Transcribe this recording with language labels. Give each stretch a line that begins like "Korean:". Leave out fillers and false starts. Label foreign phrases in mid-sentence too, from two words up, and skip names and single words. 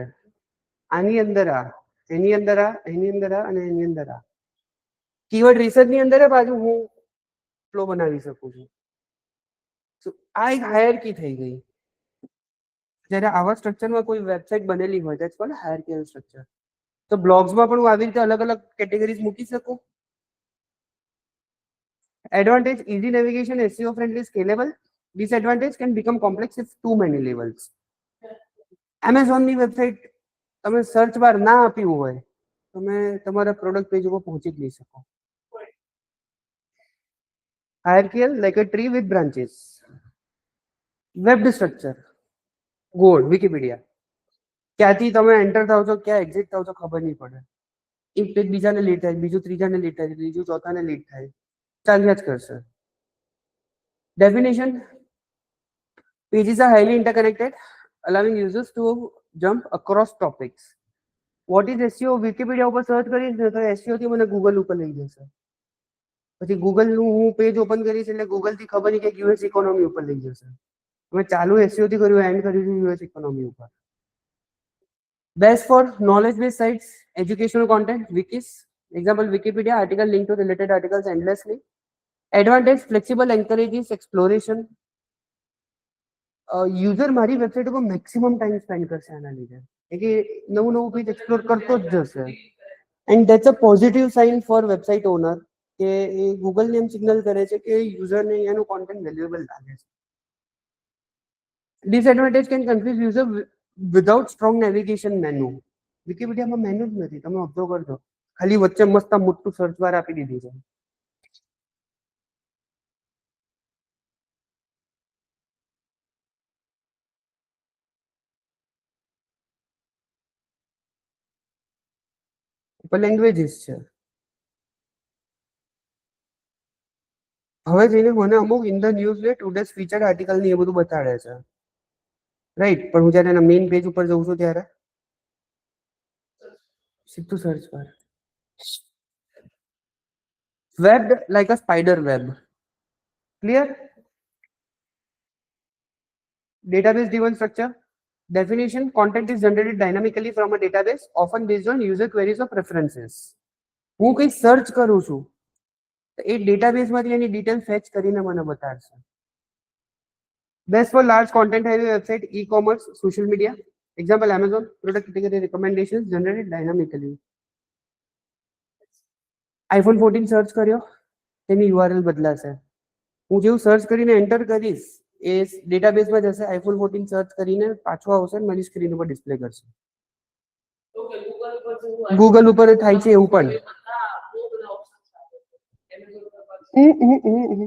Gujarati: આની અંદર આ, એની અંદર આ, એની અંદર આ અને એની અંદર આ.
English: keyword research
Gujarati: ની અંદર પાછું હું ફ્લો બનાવી શકું છું. So, આ એક હાયરકી થઈ ગઈ. જ્યારે આવા સ્ટ્રક્ચરમાં કોઈ વેબસાઇટ બનેલી હોય
English: that's called hierarchical structure.
Gujarati: તો બ્લોગ્સમાં પણ હું આવી રીતે અલગ અલગ કેટેગરીઝ મૂકી શકું.
English: Advantage, easy navigation, SEO friendly, scalable. Disadvantage, can become complex if too many levels.
Gujarati: Amazon ની વેબસાઇટ તમે
English: search bar
Gujarati: ના આપ્યું હોય તમે તમારા
English: product page
Gujarati: ઉપર પહોંચી જ નહીં શકો.
English: Hierarchical, like a tree with branches. Web structure,
Gujarati: ગોળ, વિકિપીડિયા. ક્યાંથી તમે એન્ટર થાવ છો, ક્યાં એક્ઝિટ થાવ છો ખબર નહીં પડે. એક પેજ બીજાને લીડ થાય, બીજું ત્રીજાને લીડ થાય, ત્રીજું ચોથાને લીડ થાય, ચાલ્યા જ કરશે.
English: Definition, pages are highly interconnected, allowing users to jump across topics. What is SEO?
Gujarati: વિકિપીડિયા ઉપર સર્ચ કરીશ ને તો SEO થી મને ગૂગલ ઉપર લઈ જશે. પછી ગૂગલ નું હું પેજ ઓપન કરીશ એટલે ગૂગલ થી ખબર નહીં કે
English: US economy
Gujarati: ઉપર લઈ જશે. મેં ચાલુ SEO થી કર્યું, એન્ડ કર્યું
English: US economy
Gujarati: ઉપર.
English: Best for knowledge-based sites, educational content, wikis. Example, Wikipedia article linked to related articles endlessly. Advantage, flexible, encourages exploration.
Gujarati: User મારી વેબસાઇટ ઉપર
English: maximum time spend
Gujarati: કરશે આના લીધે કે નવું નવું પેજ એક્સપ્લોર કરતો જ જશે.
English: And that's a positive sign for website owner
Gujarati: કે એ ગૂગલને એમ સિગ્નલ કરે છે કે યુઝરને એનું કોન્ટેન્ટ વેલ્યુએબલ લાગે છે.
English: Disadvantage, can confuse user without strong navigation menu.
Gujarati: વિકિપીડિયામાં મેનુ જ નથી, તમે ઓબ્ઝર્વ કરજો. ખાલી વચ્ચે મસ્ત મોટું
English: search bar
Gujarati: આપી દીધું છે. ઉપર લેંગ્વેજીસ છે. હવે જઈને મને અમુક
English: In the news
Gujarati: લે
English: Today's feature article
Gujarati: ની એ બધું બતાડે છે, રાઈટ? પણ હું જ્યારે એના મેઇન પેજ ઉપર જઉં છું ત્યારે સીધું
English: search bar. Webbed like a spider web. Clear? Database driven structure. Definition: content is generated dynamically from a database, often based on user queries or preferences.
Gujarati: હું કંઈ સર્ચ કરું છું તો એ ડેટાબેઝમાંથી એની ડિટેલ ફેચ કરીને મને બતાડશે.
English: Best for large content heavy website, e-commerce, social media. Example: Amazon. Product category recommendations generated dynamically.
Gujarati: iPhone 14 સર્ચ કર્યો તેની URL બદલાશે. હું જેવું સર્ચ કરીને એન્ટર કરીશ એ ડેટાબેઝમાં જશે, iPhone 14 સર્ચ કરીને પાછો આવશે અને મારી સ્ક્રીન ઉપર ડિસ્પ્લે કરશે. ઓકે, ગૂગલ ઉપર જેવું ગૂગલ ઉપર થાય છે એવું પણ. હા, બહુ બધા ઓપ્શન્સ આવે છે. Amazon ઉપર